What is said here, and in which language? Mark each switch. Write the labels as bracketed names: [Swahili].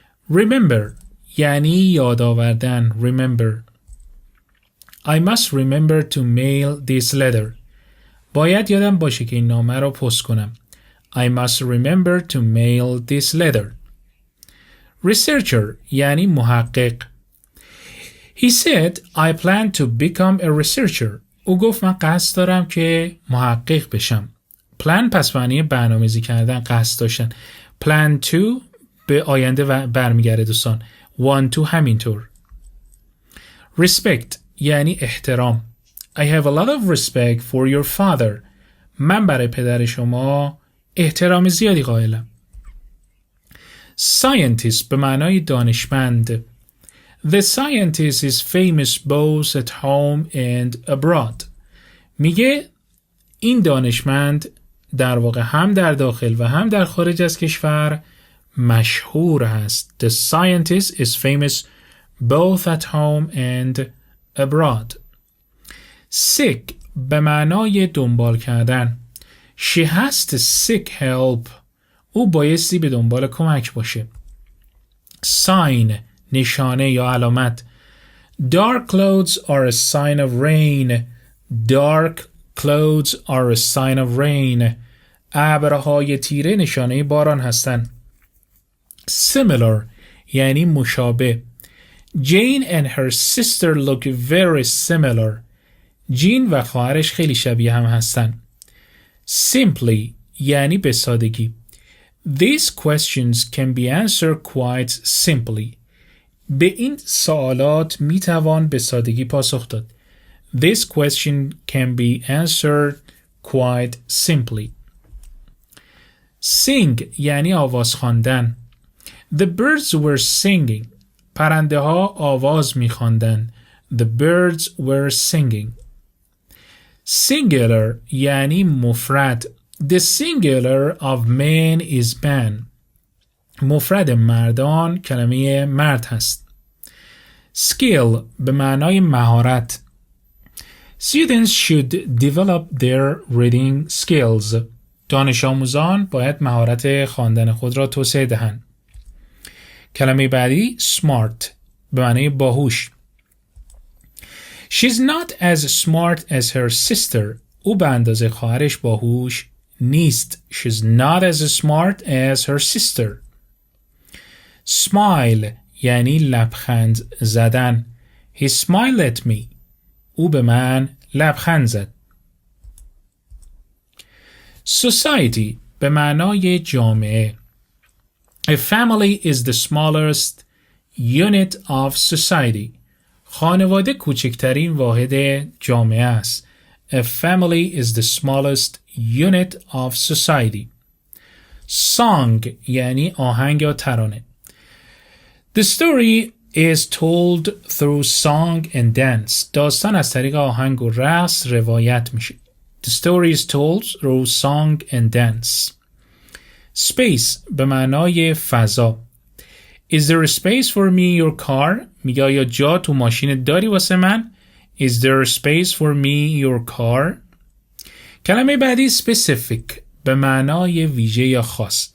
[Persian] Remember یعنی یاد آوردن. [English] Remember. I must remember to mail this letter. [Persian] باید یادم باشه که این نامه را پست کنم. [English] I must remember to mail this letter. [Persian] Researcher یعنی محقق. [English] He said I plan to become a researcher. [Persian] او گفت من قصد دارم که محقق بشم. Plan پس معنی برنامه‌ریزی کردن، قصد داشتن. Plan to به آینده برمیگرده دوستان. [English] Want to [Persian] همینطور. Respect یعنی احترام. [English] I have a lot of respect for your father. [Persian] من برای پدر شما احترام زیادی قائلم. Scientist به معنای دانشمند. [English] The scientist is famous both at home and abroad. [Persian] میگه این دانشمند در واقع هم در داخل و هم در خارج از کشور مشهور هست. [English] The scientist is famous both at home and abroad. [Persian] Seek به معنای دنبال کردن. [English] She has to seek help. [Persian] او بایستی به دنبال کمک باشه. Sign نشانه یا علامت. [English] Dark clouds are a sign of rain. Dark clouds are a sign of rain. [Persian] ابرهای تیره نشانه باران هستند. Similar یعنی مشابه. [English] Jane and her sister look very similar. [Persian] جین و خواهرش خیلی شبیه هم هستند. Simply یعنی به سادگی. [English] These questions can be answered quite simply. [Persian] به این سوالات میتوان به سادگی پاسخ داد. [English] This question can be answered quite simply. [Persian] Sing یعنی آواز خواندن. [English] The birds were singing. [Persian] پرنده ها آواز میخواندند. [English] The birds were singing. [Persian] Singular یعنی مفرد. [English] The singular of men is man. [Persian] مفرد مردان کلمه مرد هست. Skill به معنای مهارت. [English] Students should develop their reading skills. [Persian] دانش آموزان باید مهارت خواندن خود را توسعه دهند. کلمه بعدی smart به معنی باهوش. [English] She's not as smart as her sister. [Persian] او به اندازه خواهرش باهوش نیست. [English] She's not as smart as her sister. [Persian] Smile یعنی لبخند زدن. [English] He smiled at me. [Persian] او به من لبخند زد. Society به معنای جامعه. [English] A family is the smallest unit of society. [Persian] خانواده کوچکترین واحد جامعه است. [English] A family is the smallest unit of society. [Persian] Song یعنی آهنگ یا ترانه. [English] The story is told through song and dance. [Persian] داستان از طریق آهنگ و رقص روایت میشه. [English] The story is told through song and dance. [Persian] Space به معنای فضا. [English] Is there a space for me in your car? [Persian] میگه آیا جا تو ماشین داری واسه من؟ [English] Is there a space for me in your car? [Persian] کلمه بعدی specific به معنای ویژه یا خاص.